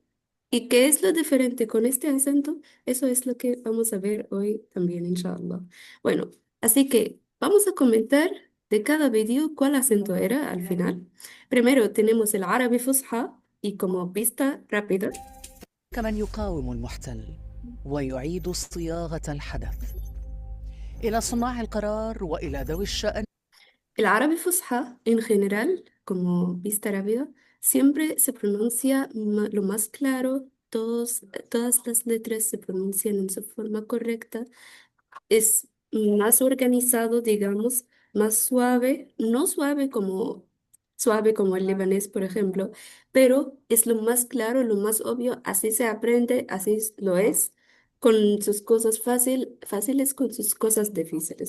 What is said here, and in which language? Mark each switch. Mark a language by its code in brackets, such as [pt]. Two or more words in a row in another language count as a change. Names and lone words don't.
[es] ¿Y qué es lo diferente con este acento? Eso es lo que vamos a ver hoy también, inshallah. Bueno, así que vamos a comentar de cada vídeo cuál acento era al final. Primero tenemos el árabe fusha y como vista rápida. [ar] كمن يقاوم المحتل ويعيد صياغة الحدث إلى صناع القرار وإلى ذوي الشأن. [es] El árabe fusha, en general, como vista rápida, siempre se pronuncia lo más claro, todas las letras se pronuncian en su forma correcta, es más organizado, digamos, más suave, no suave como el libanés, por ejemplo, pero es lo más claro, lo más obvio, así se aprende, lo es, con sus cosas fáciles, con sus cosas difíciles.